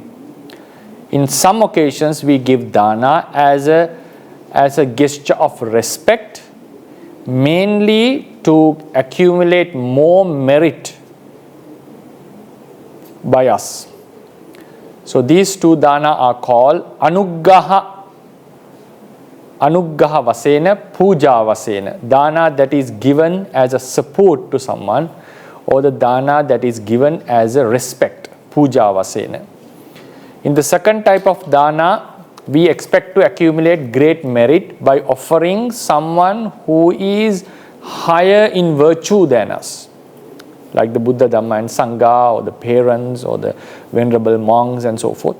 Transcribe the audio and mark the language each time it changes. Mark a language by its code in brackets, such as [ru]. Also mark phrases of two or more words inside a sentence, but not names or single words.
[en] In some occasions we give dana as a gesture of respect, mainly to accumulate more merit by us. So these two dana are called [pi] anuggaha vasena, puja vasena. [en] Dana that is given as a support to someone, or the dana that is given as a respect, [pi] puja vasena. [en] In the second type of dana, we expect to accumulate great merit by offering someone who is higher in virtue than us, like the Buddha, Dhamma and Sangha, or the parents, or the Venerable monks and so forth.